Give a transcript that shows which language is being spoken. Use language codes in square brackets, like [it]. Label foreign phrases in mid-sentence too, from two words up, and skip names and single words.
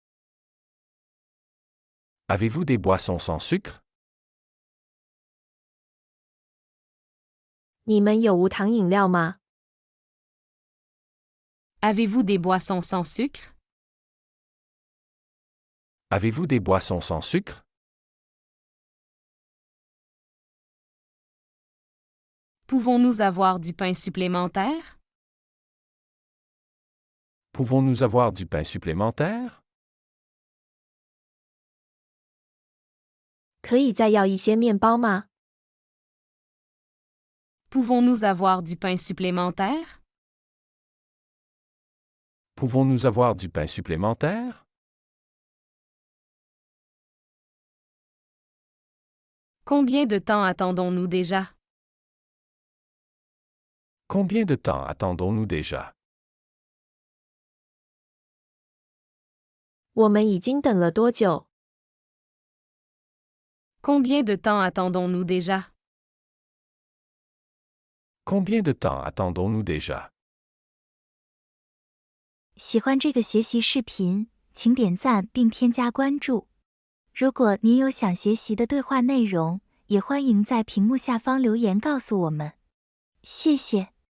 [fr] Avez-vous des boissons sans sucre? [zh] 你们有无糖饮料吗？ [fr] Avez-vous des boissons sans sucre? Avez-vous des boissons sans sucre? Pouvons-nous avoir du pain supplémentaire? Pouvons-nous avoir du pain supplémentaire? [zh] 可以再要一些面包吗？ [fr] Pouvons-nous avoir du pain supplémentaire? Pouvons-nous avoir du pain supplémentaire? Combien de temps attendons-nous déjà? Combien de temps attendons-nous déjà? [zh] 我们已经等了多久？ [fr] Combien de temps attendons-nous déjà? Combien de temps attendons-nous déjà? [zh] 喜欢这个学习视频，请点赞并添加关注。如果您有想学习的对话内容，也欢迎在屏幕下方留言告诉我们。谢谢。